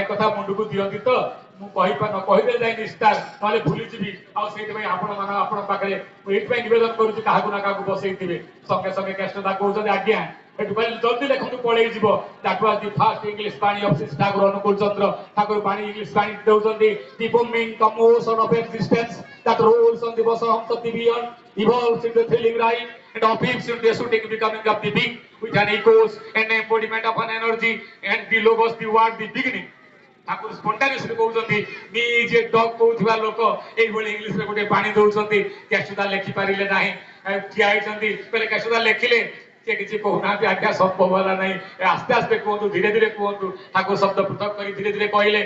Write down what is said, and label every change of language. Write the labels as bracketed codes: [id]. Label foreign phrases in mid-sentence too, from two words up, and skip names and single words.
[or] କଥା ମୁଣ୍ଡକୁ ଦିଅନ୍ତି ତ ମୁଁ କହିଦେଲେ ଯାଇ ନିସ୍ତାର ନହେଲେ ଭୁଲିଯିବି ଆଉ ସେଇଥିପାଇଁ ଆପଣଙ୍କ ପାଖରେ ମୁଁ ଏଇଥିପାଇଁ ନିବେଦନ କରୁଛି କାହାକୁ ନା କାହାକୁ ବସେଇଥିବେ ସଙ୍ଗେ ସଙ୍ଗେ କେଷ୍ଟଦା କହୁଛନ୍ତି ଆଜ୍ଞା ଏଠୁ କହିଲେ ଜଲ୍ଦି ଲେଖନ୍ତୁ ପଳେଇ ଯିବ [en] that was the first English [or] ବାଣୀ ଅଫ ଶ୍ରୀ ଠାକୁର ଅନୁକୂଳ ଚନ୍ଦ୍ର ଠାକୁର ବାଣୀ ଇଂଲିଶ ବାଣୀ ଦେଉଛନ୍ତି ଦି [en] booming commotion of existence that rolls on the bosom of the beyond evolves into thrilling rhyme and observes into the shooting becoming of the big with an echoes and embodiment of an energy and the logos the word the beginning [or] ଠାକୁର ସ୍ପଣ୍ଟାନିୟସଲି କହୁଛନ୍ତି [en] me is a dog [or] କହୁଥିବା ଲୋକ ଏଇଭଳି ଇଂଲିଶରେ ଗୋଟେ ବାଣୀ ଦଉଛନ୍ତି କେଷ୍ଟଦା ଲେଖିପାରିଲେ ନାହିଁ ଠିଆ ହେଇଛନ୍ତି କହିଲେ କେଷ୍ଟଦା ଲେଖିଲେ ସେ କିଛି କହୁନାହାନ୍ତି ଆଜ୍ଞା ସମ୍ଭବ ହେଲା ନାହିଁ ଆସ୍ତେ ଆସ୍ତେ କୁହନ୍ତୁ ଧୀରେ ଧୀରେ କୁହନ୍ତୁ ଠାକୁର ଶବ୍ଦ ପୃଥକ କରି ଧୀରେ ଧୀରେ କହିଲେ